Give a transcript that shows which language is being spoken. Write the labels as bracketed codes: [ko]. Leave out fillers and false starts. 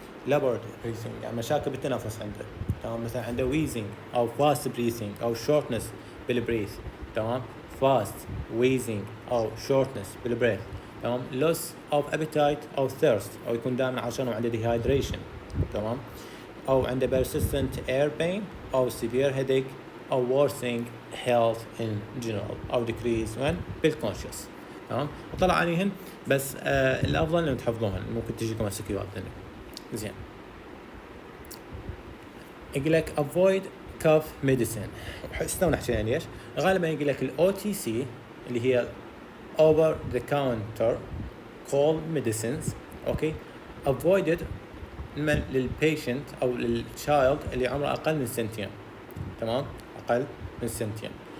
[ar] لابورد بريثنج يعني مشاكل بالتنفس عنده، تمام. مثلا عنده ويزنج او فاست بريثنج او شورتنس بالبريث، تمام. فاست ويزنج او شورتنس بالبريث، تمام. لوس اوف ابيتايت او ثيرست، او يكون دائما عطشان وعنده ديهايدريشن، تمام. او عنده [en] persistent air pain او severe headache او worsening health in general، او decrease when بالconscious، تمام. [ar] وطلع عليهن بس الافضل انه تحفظوهن، ممكن تجيكم مسكيات ثانيه. زين. يقول لك [en] avoid cough medicine. [ar] استنى نحكي ليش. غالبا يقول لك الاو تي سي اللي هي [en] over the counter cold medicines، [ar] اوكي، avoided من للبيشنت او للشايلد اللي عمره اقل من سنتين، تمام، اقل من سنتين.